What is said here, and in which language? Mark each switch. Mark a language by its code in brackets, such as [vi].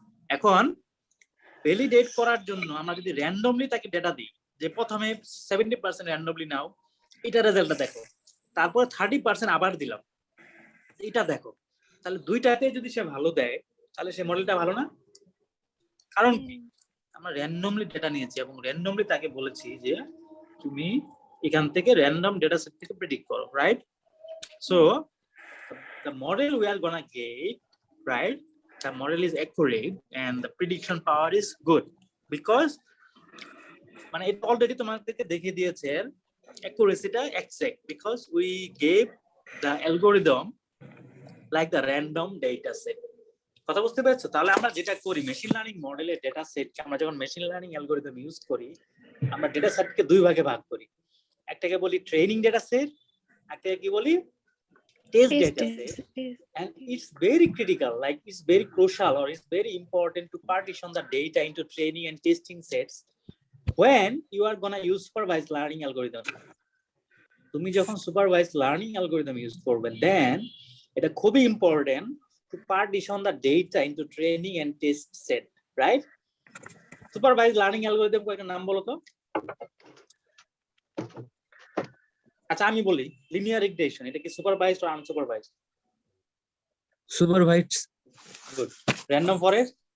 [bn] এখন ভ্যালিডেট করার জন্য আমরা যদি র্যান্ডমলি তাকে ডেটা দিই, যে প্রথমে 70% র্যান্ডমলি নাও, এটা রেজাল্টটা দেখো, তারপরে 30% আবার দিলাম, এটা দেখো, তাহলে দুইটাতে যদি সে ভালো দেয় তাহলে সে মডেলটা ভালো না? কারণ কি? আমরা র্যান্ডমলি ডেটা নিয়েছি এবং র্যান্ডমলি তাকে বলেছি যে তুমি এখান থেকে র্যান্ডম ডেটা সেট থেকে প্রেডিক্ট করো, right? [en] So the model we are gonna get, right, the model is accurate and the prediction power is good because [bn] মানে এটা অলরেডি তোমাদেরকে দেখিয়ে দিয়েছে [en] accuracy-টা exact because we gave the algorithm like the random data set. [bn] কথা বুঝতে পেরেছো? তাহলে আমরা যেটা করি মেশিন লার্নিং মডেলের ডেটা সেটকে আমরা যখন মেশিন লার্নিং অ্যালগরিদম ইউজ করি, আমরা ডেটা সেটকে দুই ভাগে ভাগ করি। একটাকে বলি ট্রেনিং ডেটা সেট, একটাকে কি বলি [en] test data set. And it's very critical, like it's very crucial or it's very important to partition the data into training and testing sets when you are gonna use supervised learning algorithm. [bn] তুমি যখন [en] supervised learning algorithm use [bn] করবে, [en] then [bn] এটা খুবই [en] important to partition the data into training and test set, right? Supervised learning algorithm [bn] কয়েকটা নাম বলো তো। আচ্ছা আমি বলি লিনিয়ার রিগ্রেশন, এটা কি supervised or unsupervised? [en] Supervised. Good. Random forest?